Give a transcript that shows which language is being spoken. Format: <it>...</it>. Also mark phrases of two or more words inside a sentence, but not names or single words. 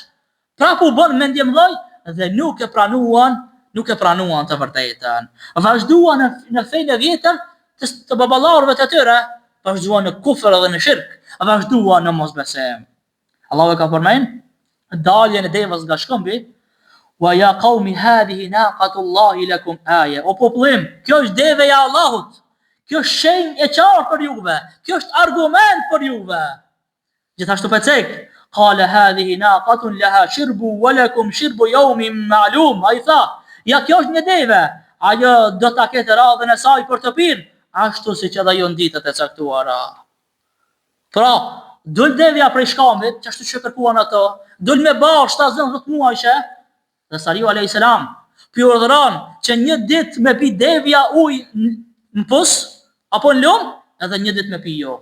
<sq>Prap u bën mendjemlloj dhe nuk e pranuan të vërtetën. Vazhduan në fenë e vjetër të baballarëve të tyre, vazhduan në kufër dhe në shirk, vazhduan në mosbesim. Allahu e ka përmend daljen e devës nga shkëmbi,</sq> <ar>ويا قوم هذه ناقة الله لكم آية.</ar> <sq>O popullim, kjo është deve e Allahut. Kjo është shenjë e qartë për juve. Kjo është argument për juve. Gjithashtu pecek,</sq> <ar>قال هذه ناقة لها شرب ولكم شرب يوم معلوم.</ar> <sq>Ai tha, ja kjo është një deve, ajo do ta ketë radhën e saj për të pirë, ashtu siç edhe jo ditët e caktuara. Pra, dul devja prej shkambit, që ashtu që kërkuan ato, dul me barë 10 muajshe, dhe Salihu</sq> <ar>عليه السلام</ar> <sq>pi urdhëron që një ditë me pi devja ujë në pus apo në lum, edhe një ditë me pi jo.</sq>